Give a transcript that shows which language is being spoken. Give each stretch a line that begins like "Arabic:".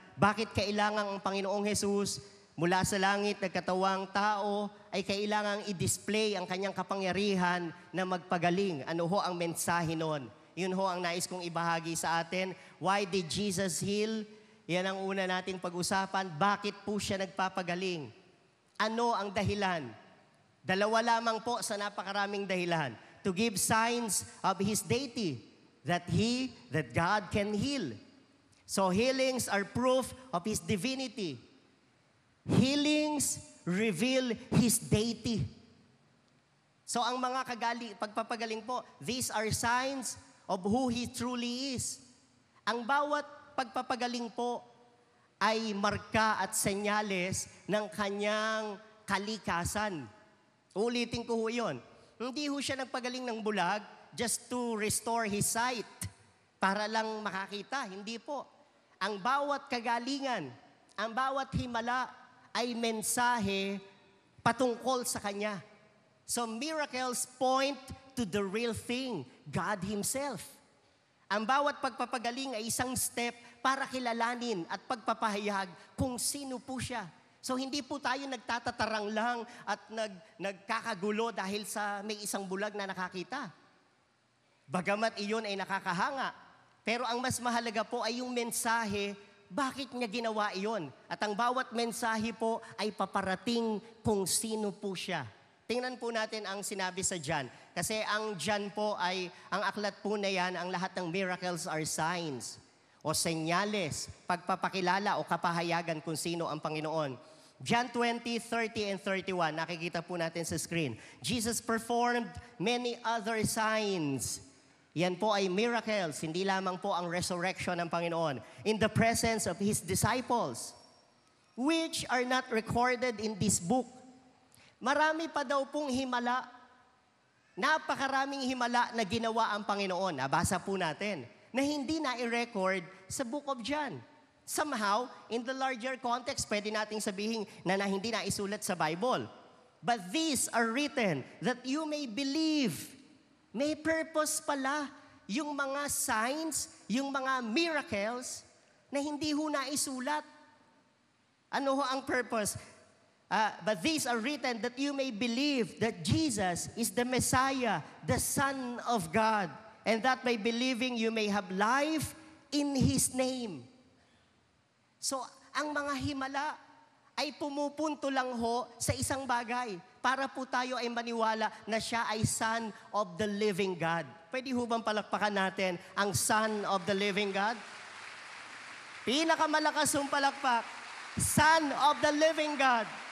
Filipino: Bakit kailangan ang Panginoong Jesus mula sa langit, nagkatawang tao, ay kailangang i-display ang kanyang kapangyarihan na magpagaling? Ano ho ang mensahe nun? Yun ho ang nais kong ibahagi sa atin.
English: Why did Jesus heal?
Filipino: Yan ang una nating pag-usapan. Bakit po siya nagpapagaling? Ano ang dahilan? Dalawa lamang po sa napakaraming dahilan.
English: To give signs of His deity, that God can heal. So healings are proof of His divinity. Healings reveal His deity.
Filipino: So ang mga pagpapagaling po,
English: these are signs of who He truly is.
Filipino: Ang bawat pagpapagaling po ay marka at senyales ng kanyang kalikasan. Ulitin ko ho yun. Hindi ho siya nagpagaling ng bulag
English: just to restore his sight
Filipino: para lang makakita. Hindi po. Ang bawat kagalingan, ang bawat himala ay mensahe patungkol sa Kanya.
English: So miracles point to the real thing, God Himself.
Filipino: Ang bawat pagpapagaling ay isang step para kilalanin at pagpapahayag kung sino po siya. So hindi po tayo nagtatatarang lang at nagkakagulo dahil sa may isang bulag na nakakita. Bagamat iyon ay nakakahanga. Pero ang mas mahalaga po ay yung mensahe, bakit niya ginawa iyon? At ang bawat mensahe po ay paparating kung sino po siya. Tingnan po natin ang sinabi sa John. Kasi ang John po ay, ang aklat po na yan, ang lahat ng miracles
English: are signs
Filipino: o senyales, pagpapakilala o kapahayagan kung sino ang Panginoon. John 20:30 and 31, nakikita po natin sa screen.
English: Jesus performed many other signs.
Filipino: Yan po ay miracles, hindi lamang po ang resurrection ng Panginoon.
English: In the presence of His disciples, which are not recorded in this book.
Filipino: Marami pa daw pong himala. Napakaraming himala na ginawa ang Panginoon. Nabasa po natin na hindi na i-record sa Book of John. Somehow, in the larger context, pwede nating sabihin na hindi na isulat sa Bible.
English: But these are written that you may believe.
Filipino: May purpose pala yung mga signs, yung mga miracles na hindi ho na isulat. Ano ho ang purpose?
English: But these are written that you may believe that Jesus is the Messiah, the Son of God, and that by believing you may have life in His name.
Filipino: So, ang mga himala ay pumupunto lang ho sa isang bagay para po tayo ay maniwala na siya ay Son of the Living God. Pwede ho bang palakpakan natin ang Son of the Living God? Pinakamalakas yung palakpak, Son of the Living God.